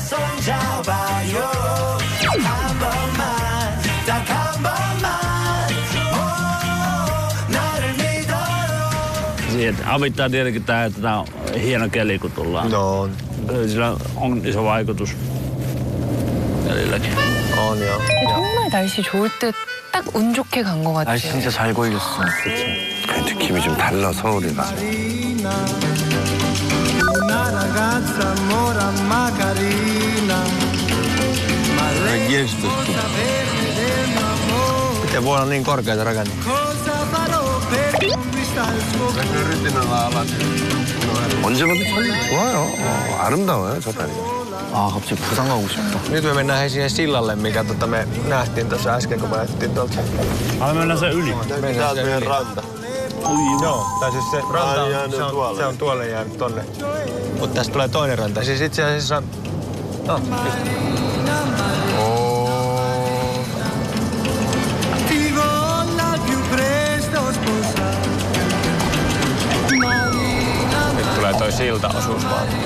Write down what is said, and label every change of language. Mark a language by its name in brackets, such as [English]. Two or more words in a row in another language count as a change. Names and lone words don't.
[Finnish] Siihen avittaa tietenkin tää, että tää on hieno keli, kun tullaan. No. Sillä on iso vaikutus kelilläkin. On joo. [Korean] 정말 날씨 좋을 때 딱 운 좋게 간 것 같아요. 날씨 진짜 잘 걸렸어. 느낌이 좀 달라 서울이가. [Finnish] Miten voi olla niin korkeita rakennuksia? [Korean] 언제 봐도 참 좋아요. 아름다워요 저 다리. 아 갑자기 부산 가고 싶다. [Finnish] Nyt me mennään siihen sillalle, mikä me nähtiin tuossa äsken, kun me lähdettiin tuolta. Mennään sen yli. Mennään sen yli. Ranta. Joo, tai siis se ranta se on tuolle jäänyt tonne. Mutta tästä tulee toinen ranta. Siis itse asiassa... No, nyt tulee toi siltaosuus vaan.